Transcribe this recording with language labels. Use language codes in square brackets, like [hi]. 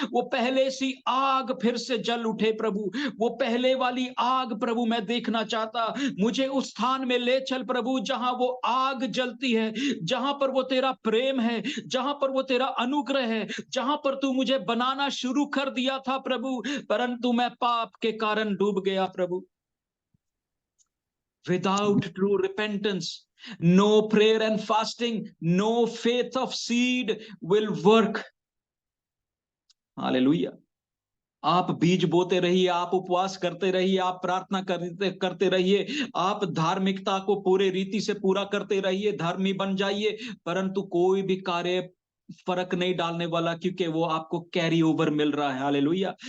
[hi] वो पहले सी आग फिर से जल उठे प्रभु, वो पहले वाली आग प्रभु मैं देखना चाहता। मुझे उस स्थान में ले चल प्रभु जहां वो आग जलती है, जहां पर वो तेरा प्रेम है, जहां पर वो तेरा अनुग्रह है, जहां पर तू मुझे बनाना शुरू कर दिया था प्रभु, परंतु मैं पाप के कारण डूब गया प्रभु। [en] Without true repentance, no prayer and fasting, no faith of seed will work. [hi] Hallelujah. आप बीज बोते रहिए, आप उपवास करते रहिए, आप प्रार्थना करते रहिए, आप धार्मिकता को पूरे रीति से पूरा करते रहिए, धर्मी बन जाइए, परंतु कोई भी कार्य फर्क नहीं डालने वाला, क्योंकि वो आपको कैरी ओवर मिल रहा है। हालेलुया।